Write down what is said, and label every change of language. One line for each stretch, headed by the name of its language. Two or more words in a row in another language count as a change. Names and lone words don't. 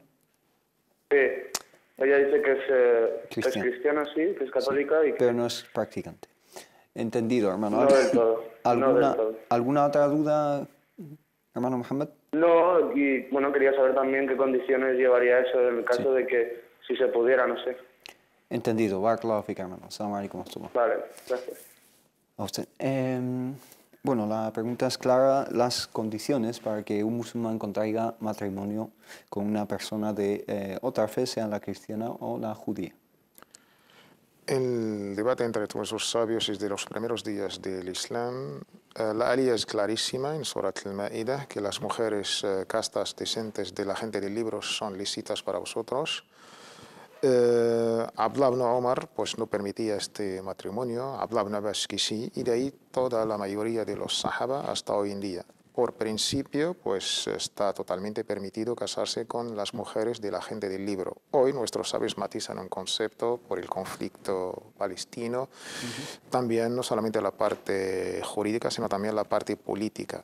Spanish: Sí, ella dice que es cristiana, sí, que es católica. Pero no es practicante. Entendido, hermano. No del todo. ¿Alguna otra duda, hermano Mohamed? No, y bueno, quería saber también qué condiciones llevaría eso en el caso de que si se pudiera, no sé. Entendido.
Arabic: بارك الله فيك, hermano. السلام عليكم.
Spanish: Vale, gracias. A usted. Bueno, la pregunta es clara. Las condiciones para que un musulmán contraiga matrimonio con una persona de otra fe, sea la cristiana o la judía. El debate entre todos los sabios es de los primeros días del Islam. La alía es clarísima en Surat al-Ma'idah, que las mujeres castas decentes de la gente del libro son lícitas para vosotros. Abdullah ibn Omar pues no permitía este matrimonio, Abdullah ibn Abbas que sí, y de ahí toda la mayoría de los sahaba hasta hoy en día. Por principio, pues está totalmente permitido casarse con las mujeres de la gente del libro. Hoy nuestros sabios matizan un concepto por el conflicto palestino, también no solamente la parte jurídica, sino también la parte política.